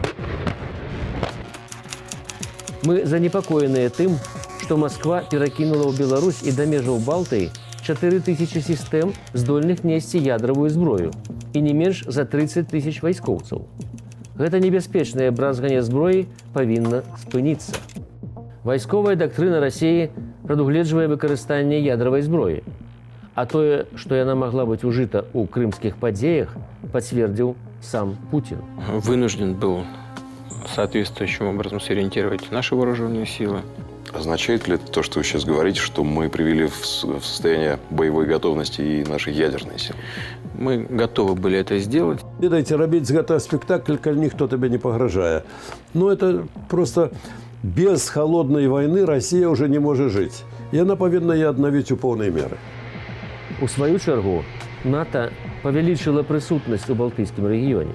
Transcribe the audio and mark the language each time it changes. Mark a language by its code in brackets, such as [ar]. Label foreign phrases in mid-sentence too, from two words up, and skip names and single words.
[be] Мы занепакоеныя тым, што Масква перакінула ў Беларусь і да межаў Балтыі 4000 сістэм, здольных несці ядравую зброю, і не менш за 30 000 вайскоўцаў. Гэта небяспечнае бразганне зброі павінна спыніцца. Вайсковая дактрына Расіі прадугледжвае выкарыстанне ядравай зброі, а тое, што яна магла быць ужыта ў крымскіх падзеях, пацвердзіў сам Путин. [ru] Вынужден был соответствующим образом сориентировать наши вооруженные силы. Означает ли то, что вы сейчас говорите, что мы привели в состояние боевой готовности и наши ядерные силы? Мы готовы были это сделать. [be] Ведаеце, рабіць з гэтага спектакль, калі ніхто табе не пагражае. Ну, это просто без холоднай вайны Расія ўжо не можа жыць. Яна павінна яе аднавіць у поўнай меры. У сваю чаргу, НАТО павялічыла прысутнасць у Балтыйскім рэгіёне.